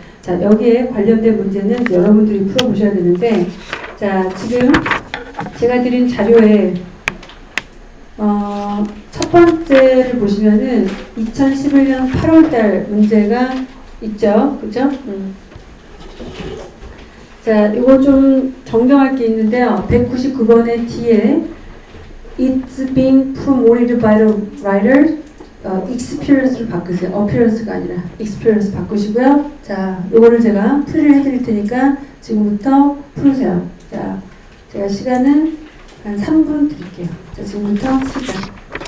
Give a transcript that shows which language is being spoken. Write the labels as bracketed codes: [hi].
[ko] 자, 여기에 관련된 문제는 여러분들이 풀어보셔야 되는데, 자, 지금 제가 드린 자료에 첫 번째를 보시면은 2011년 8월달 문제가 있죠. 그죠? 자, 이거 좀 정정할 게 있는데요. 199번의 뒤에 [en] It's being promoted by the writer. [ko] experience를 바꾸세요. appearance가 아니라 experience 바꾸시고요. 자, 요거를 제가 풀이를 해드릴 테니까 지금부터 풀으세요. 자, 제가 시간은 한 3분 드릴게요. 자, 지금부터 시작.